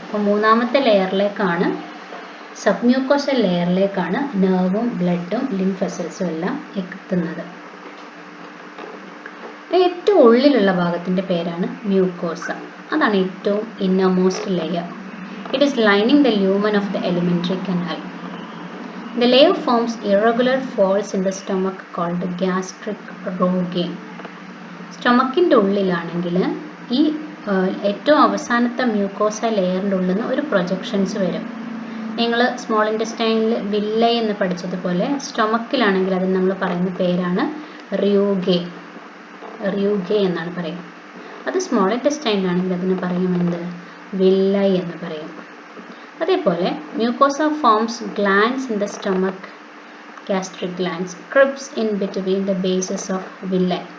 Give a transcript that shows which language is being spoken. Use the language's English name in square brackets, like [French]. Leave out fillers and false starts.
[Malayalam] അപ്പോൾ മൂന്നാമത്തെ ലെയറിലേക്കാണ്, sub mucosal ലെയറിലേക്കാണ് നെർവും ബ്ലഡും lymph വെസൽസും എല്ലാം എത്തുന്നത്. ഏറ്റവും ഉള്ളിലുള്ള ഭാഗത്തിൻ്റെ പേരാണ് മ്യൂക്കോസ. അതാണ് ഏറ്റവും innermost layer. [English] It is lining the lumen of the elementary canal. The layer forms irregular folds in the stomach called gastric rhogae. [Malayalam] സ്റ്റൊമക്കിൻ്റെ ഉള്ളിലാണെങ്കിൽ ഈ ഏറ്റവും അവസാനത്തെ മ്യൂക്കോസ ലെയറിൻ്റെ ഉള്ളിൽ നിന്ന് ഒരു പ്രൊജക്ഷൻസ് വരും. നിങ്ങൾ സ്മോൾ ഇൻറ്റസ്റ്റൈനിൽ വില്ലൈ എന്ന് പഠിച്ചതുപോലെ സ്റ്റൊമക്കിലാണെങ്കിൽ അതിന് നമ്മൾ പറയുന്ന പേരാണ് റ്യൂഗേ. റ്യൂഗേ എന്നാണ് പറയുക. അത് സ്മോൾ ഇൻറ്റസ്റ്റൈനിലാണെങ്കിൽ അതിന് പറയുമെന്ത്, വില്ലൈ എന്ന് പറയും. അതേപോലെ [English] Mucosa forms glands in the stomach, gastric glands, crypts in between the bases of villi.